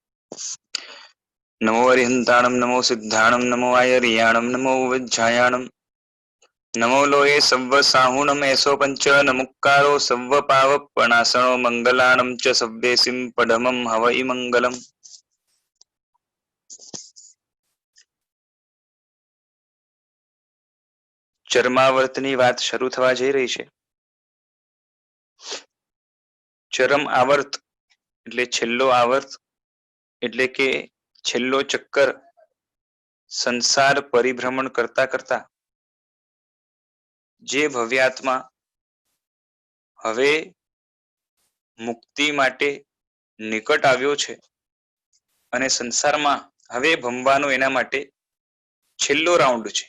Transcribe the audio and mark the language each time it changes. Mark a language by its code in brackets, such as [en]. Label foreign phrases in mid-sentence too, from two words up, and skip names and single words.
[pra] नमो अरिहंताणं नमो सिद्धाणं नमो आयर्याणं नमो वज्झायाणं नमो लोये सव्व साहुणं ऐसो पंच नमुक्कारो सव्व पावपणासनो मंगलाणं च सव्येसिं पडमं हवै मंगलम्। [gu] चरमावर्तनी વાત શરૂ થવા જઈ રહી છે। ચરમ આવર્ત એટલે છેલ્લો આવર્ત એટલે કે છેલ્લો ચક્કર સંસાર પરિભ્રમણ કરતા કરતા જે ભવ્યાત્મા હવે મુક્તિ માટે નિકટ આવ્યો છે અને સંસારમાં હવે ભમવાનો એના માટે છેલ્લો રાઉન્ડ છે।